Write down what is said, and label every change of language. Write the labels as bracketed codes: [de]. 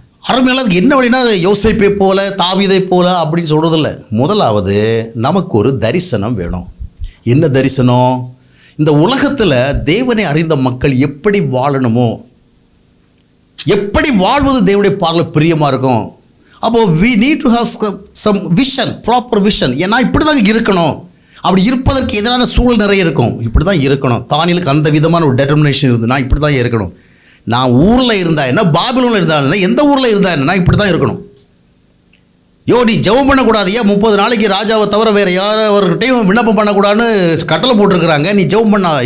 [ta] அருமையில அதுக்கு என்ன வழினா யோசேப்பை போல தாவீதை போல அப்படின்னு சொல்கிறதில்ல. முதலாவது நமக்கு ஒரு தரிசனம் வேணும். என்ன தரிசனம்? இந்த உலகத்தில் தேவனை அறிந்த மக்கள் எப்படி வாழணுமோ, எப்படி வாழ்வது தேவனுடைய பார்வையில் பிரியமாக இருக்கும். அப்போது [en] we need to have some vision, proper vision. [ta] ஏன்னா இப்படி தான் இருக்கணும், அப்படி இருப்பதற்கு எதிரான சூழல் நிறைய இருக்கும். இப்படி தான் இருக்கணும். தானியேலுக்கு அந்த விதமான ஒரு டெட்டர்மினேஷன் இருந்து, நான் இப்படி தான் இருக்கணும். நான் ஊரில் இருந்தா என்ன, பாபிலோனில் இருந்தா என்ன, எந்த ஊரில் இருந்தா என்ன, நான் இப்படி தான் இருக்கணும். நீ ஜெபம் பண்ணக்கூடாது, ஏன் 30 நாளைக்கு ராஜாவை தவிர வேறு யாரவர்கிட்டையும் விண்ணப்பம் பண்ணக்கூடாதுன்னு கட்டளை போட்டிருக்கிறாங்க, நீ ஜெபம் பண்ணாத.